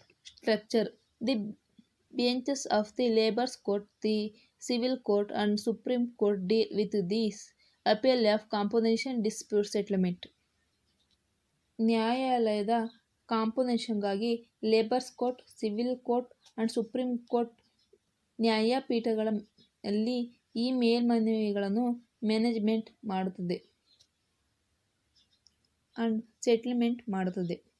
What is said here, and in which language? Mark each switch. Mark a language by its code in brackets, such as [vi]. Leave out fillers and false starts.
[en] Structure: the benches of the labours court, the Civil Court and Supreme Court deal with this appeal of compensation dispute settlement. [kn] ನ್ಯಾಯಾಲಯದ ಕಾಂಪೊನೇಷನ್ಗಾಗಿ labours court, civil court and supreme court ನ್ಯಾಯಪೀಠಗಳಲ್ಲಿ ಈ ಮೇಲ್ಮನವಿಗಳನ್ನು management ಮಾಡುತ್ತದೆ and settlement ಮಾಡುತ್ತದೆ.